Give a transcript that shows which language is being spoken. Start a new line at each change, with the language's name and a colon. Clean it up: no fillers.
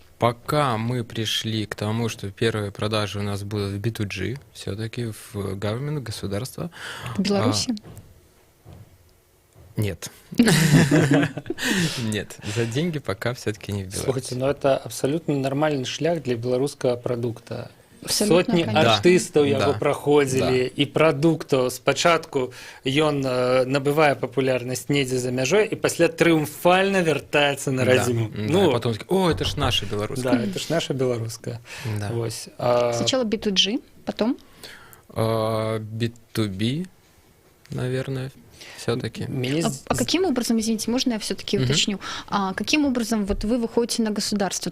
Russian: Пока мы пришли к тому, что первые продажи у нас будут в B2G, все-таки в government, государство. В Беларуси? Нет. Нет, за деньги пока все-таки не в Беларуси. Слухайте, но это абсолютно нормальный
Belarusian: шлях для беларускага прадукта.
Russian: Абсолютно,
Belarusian: сотні артыстаў яго праходзілі і прадуктаў спачатку ён набывае папулярнасць недзе за мяжой і пасля трыумфальна вяртаецца на радзіму.
Russian: Ну, а потом о, это ж наша беларуская. Да, это ж наша беларуская.
Belarusian: Вось.
Russian: Сначала B2G, потом B2B, наверное. Все-таки. А каким образом, извините, можно я все-таки уточню, каким образом вот вы выходите на государство?